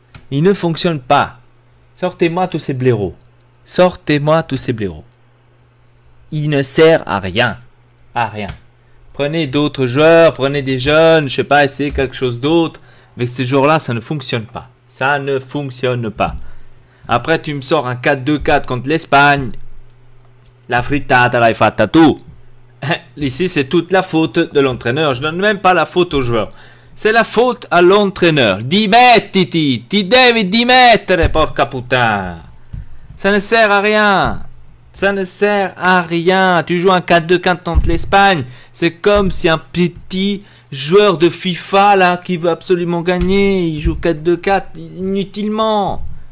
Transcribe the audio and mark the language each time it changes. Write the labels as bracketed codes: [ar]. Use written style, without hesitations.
[fr] Ils ne fonctionnent pas. Sortez-moi tous ces blaireaux. Sortez-moi tous ces blaireaux. Il ne sert à rien. À rien. Prenez d'autres joueurs, prenez des jeunes, je sais pas, essayez quelque chose d'autre. Avec ces joueurs-là, ça ne fonctionne pas. Ça ne fonctionne pas. Après, tu me sors un 4-2-4 contre l'Espagne. [it] La frittata l'hai fatta tu. [fr] Ici, c'est toute la faute de l'entraîneur. Je donne même pas la faute aux joueurs. C'est la faute à l'entraîneur. [it] Dimettiti, ti devi dimettere, porca [fr] putain. Ça ne sert à rien. Ça ne sert à rien. Tu joues un 4-2-4 contre l'Espagne. C'est comme si un petit joueur de FIFA là qui veut absolument gagner, il joue 4-2-4 inutilement.